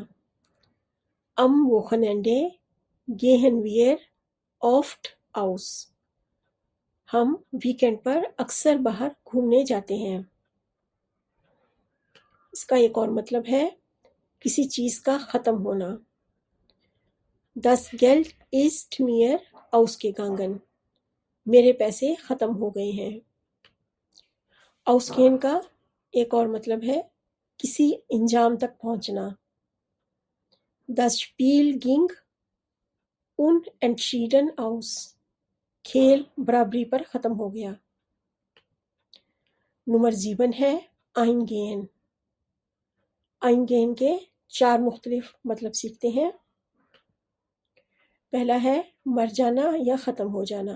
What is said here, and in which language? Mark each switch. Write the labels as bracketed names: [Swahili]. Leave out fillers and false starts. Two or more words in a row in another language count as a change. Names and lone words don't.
[German] Am Wochenende gehen wir oft aus۔ [Urdu] ہم ویکینڈ پر اکثر باہر گھومنے جاتے ہیں۔ اس کا ایک اور مطلب ہے کسی چیز کا ختم ہونا۔ [German] Das Geld ist mir ausgegangen۔ [Urdu] میرے پیسے ختم ہو گئے ہیں۔ ausgehen کا ایک اور مطلب ہے کسی انجام تک پہنچنا۔ [German] Das Spiel ging unentschieden aus۔ [Urdu] کھیل برابری پر ختم ہو گیا۔ نمبر 7 ہے eingehen۔ eingehen کے 4 مختلف مطلب سیکھتے ہیں۔ پہلا ہے مر جانا یا ختم ہو جانا۔